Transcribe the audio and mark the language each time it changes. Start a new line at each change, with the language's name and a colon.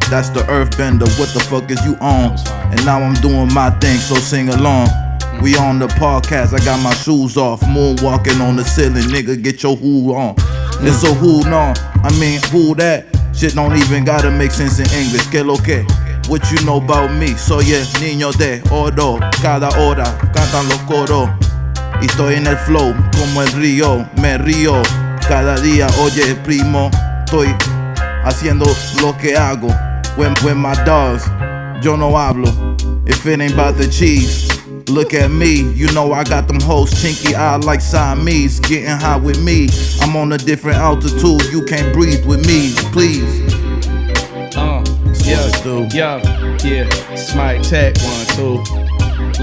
English: That's the earthbender, what the fuck is you on? And now I'm doing my thing, so sing along. We on the podcast, I got my shoes off. Moonwalking on the ceiling, nigga, get your who on. It's a who no, I mean who that? Shit don't even gotta make sense in English.
Spanish: Que lo que?
English: What you know about me?
Spanish: Soy el niño de oro. Cada hora cantan los coros. Y estoy en el flow como el río. Me río cada día. Oye primo, estoy haciendo lo que hago.
English: When my dogs,
Spanish: yo no hablo.
English: If it ain't about the cheese, look at me. You know I got them hoes chinky eye like Siamese. Getting high with me. I'm on a different altitude. You can't breathe with me, please. Yeah. Smite tech 1, 2.